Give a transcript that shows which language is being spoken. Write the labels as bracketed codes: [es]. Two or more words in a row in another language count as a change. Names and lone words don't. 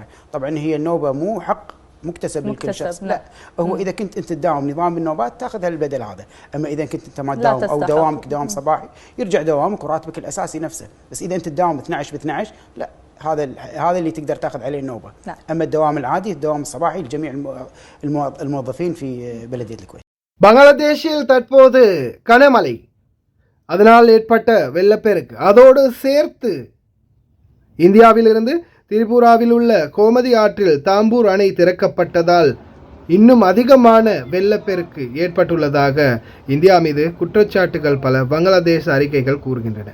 [ar] طبعا هي النوبه مو حق مكتسب لكل شخص، لا هو اذا كنت انت تداوم نظام النوبات تاخذها البدل هذا، اما اذا كنت انت ما تداوم او دوامك دوام صباحي يرجع دوامك وراتبك الاساسي نفسه. بس اذا انت تداوم 12 ب 12 لا، هذا اللي تقدر تاخذ عليه النوبه. اما الدوام العادي الدوام الصباحي لجميع الموظفين في بلديه الكويت. [ta] பங்களாதேஷில் தற்போது கனமழை, அதனால் ஏற்பட்ட வெள்ளப்பெருக்கு, அதோடு சேர்த்து இந்தியாவிலிருந்து திரிபுராவில் உள்ள கோமதி ஆற்றில் தாம்பூர் அணை திறக்கப்பட்டதால் இன்னும் அதிகமான வெள்ளப்பெருக்கு ஏற்பட்டுள்ளதாக இந்தியா மீது குற்றச்சாட்டுகள் பல பங்களாதேஷ் அறிக்கைகள் கூறுகின்றன.